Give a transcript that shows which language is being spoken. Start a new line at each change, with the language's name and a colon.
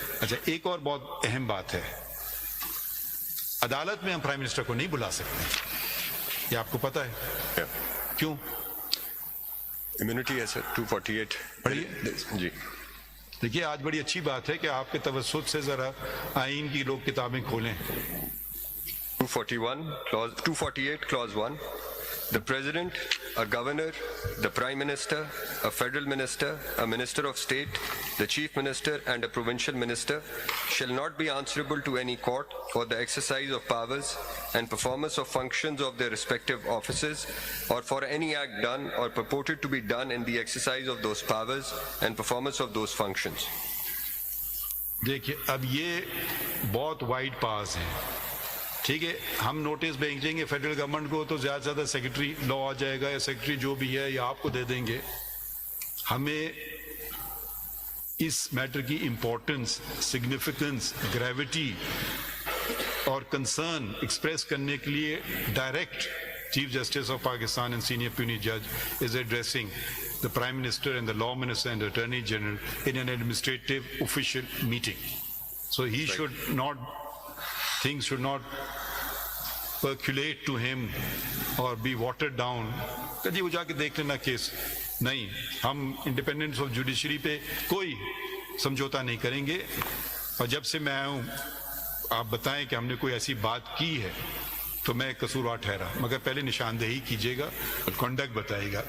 Urdu: اچھا ایک اور بہت اہم بات ہے, عدالت میں ہم پرائم منسٹر کو نہیں بلا سکتے, یہ آپ کو پتہ ہے کیوں؟ امیونٹی ہے سر 248. پڑھیے جی دیکھیے آج بڑی اچھی بات ہے کہ آپ کے توسط سے ذرا آئین کی لوگ کتابیں کھولیں.
English: 248 clause 1. The President, a Governor, the Prime Minister, a Federal Minister, a Minister of State, the Chief Minister and a Provincial Minister shall not be answerable to any court for the exercise of powers and performance of functions of their respective offices or for any act done or purported to be done in the exercise of those powers and performance of those functions.
Urdu: دیکھیے اب یہ بہت wide پاس ہیں, ٹھیک ہے. ہم notice بھیجیں گے فیڈرل گورنمنٹ کو تو زیادہ سے زیادہ سیکرٹری لا آ جائے گا یا سیکرٹری جو بھی ہے یا آپ کو دے دیں گے. ہمیں اس میٹر کی
English: importance, significance, gravity اور concern express
Urdu: کرنے کے لیے
English: Direct chief justice of Pakistan and senior پیونی جج is addressing the Prime Minister and the Law Minister and the Attorney General in an administrative official meeting. So he should not, things should not percolate to him or be watered down.
Urdu: کہ جی وہ جا کے دیکھ لینا case. نہیں, ہم independence of judiciary پہ کوئی سمجھوتا نہیں کریں گے. اور جب سے میں آیا ہوں آپ بتائیں کہ ہم نے کوئی ایسی بات کی ہے تو میں قصوروار ٹھہرا, مگر پہلے نشاندہی کیجیے گا, کنڈکٹ بتائیے گا.